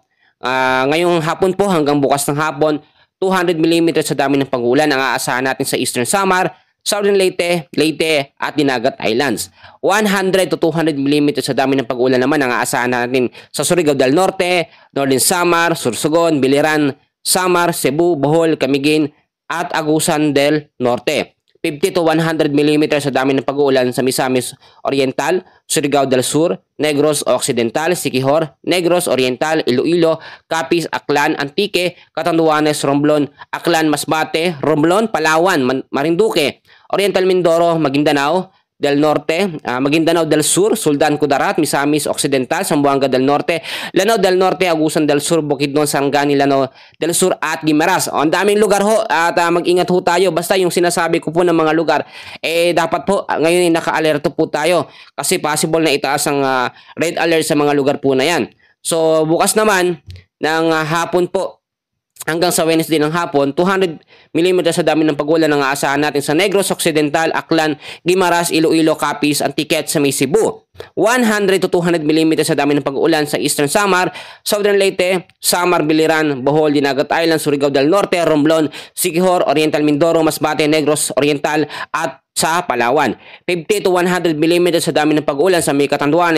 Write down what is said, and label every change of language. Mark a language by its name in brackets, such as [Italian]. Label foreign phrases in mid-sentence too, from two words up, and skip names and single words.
[Filipino] Ngayong hapon po hanggang bukas ng hapon, 200 mm sa dami ng pag-ulan ang aasahan natin sa Eastern Samar, Southern Leyte at Dinagat Islands. 100 to 200 mm sa dami ng pag-ulan naman ang aasahan natin sa Surigao del Norte, Northern Samar, Sorsogon, Biliran, Samar, Cebu, Bohol, Camiguin at Agusan del Norte. 50 to 100 mm sa dami ng pag-uulan sa Misamis Oriental, Surigao del Sur, Negros Occidental, Siquijor, Negros Oriental, Iloilo, Capiz, Aklan, Antique, Catanduanes, Romblon, Aklan, Masbate, Romblon, Palawan, Marinduque, Oriental Mindoro, Maguindanao del Norte, Maguindanao del Sur, Sultan Kudarat, Misamis Occidental, Zamboanga del Norte, Lanao del Norte, Agusan del Sur, Bukidnon, Sarangani, Lanao del Sur at Guimaras. Ang daming lugar ho at mag-ingat ho tayo. Basta yung sinasabi ko po ng mga lugar, dapat po ngayon ay naka-alerto po tayo kasi possible na itaas ang red alert sa mga lugar po na yan. So bukas naman ng hapon po hanggang sa Wednesday ng hapon, 200 mm sa dami ng pag-ulan ang aasahan natin sa Negros Occidental, Aklan, Guimaras, Iloilo, Capiz, Antique sa may Cebu. 100 to 200 mm sa dami ng pag-ulan sa Eastern Samar, Southern Leyte, Samar, Biliran, Bohol, Dinagat Islands, Surigao del Norte, Romblon, Siquijor, Oriental Mindoro, Masbate, Negros Oriental at sa Palawan. 50 to 100 mm sa dami ng pag-ulan sa may Catanduanes.